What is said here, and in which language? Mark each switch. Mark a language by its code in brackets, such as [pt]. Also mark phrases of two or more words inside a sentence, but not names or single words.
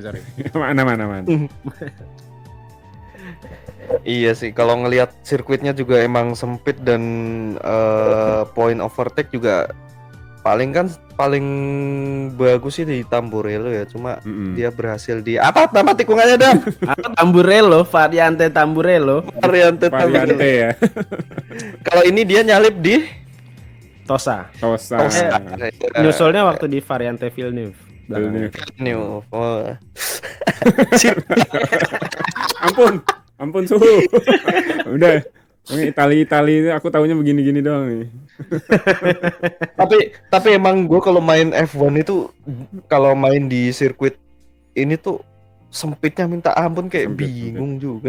[id] Mana. Iya sih, kalau ngelihat sirkuitnya juga emang sempit dan [en] point overtake [id] juga paling bagus sih di Tamburello ya. Cuma dia berhasil di apa nama tikungannya Dam? Tamburello, variante Tamburello. Variante ya. Kalau ini dia nyalip di Tosa. Tosa. Nyusulnya waktu di variante Villeneuve. New. Oh. Ampun suhu. Udah. Ini Itali aku taunya begini-gini doang nih. tapi emang gue kalau main F1 itu kalau main di sirkuit ini tuh sempitnya minta ampun, kayak bingung juga.